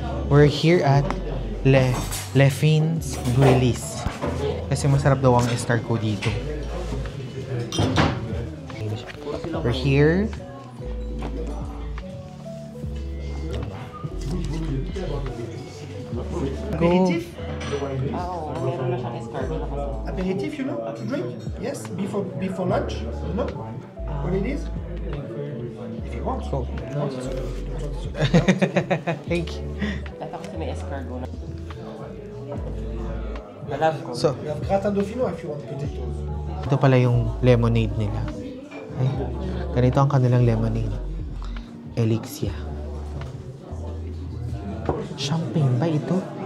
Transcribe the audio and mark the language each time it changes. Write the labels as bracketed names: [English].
[English] We're here at Le Fins Grillis. [Filipino] Kasi masarap daw ang escargot dito. [English] We're here. Aperitif? [Filipino] Meron na siyang escargot na kasama. [English] Aperitif, you know, to drink? Yes, before lunch, you know what it is? If you want. Go. Thank you. [Filipino] Dati kasi may escargot na. Malab ko. [English] So, We have gratin dauphinois if you want potatoes. [Filipino] ito pala yung lemonade nila. Ay, ganito ang kanilang lemonade. Elixia. Champagne ba ito?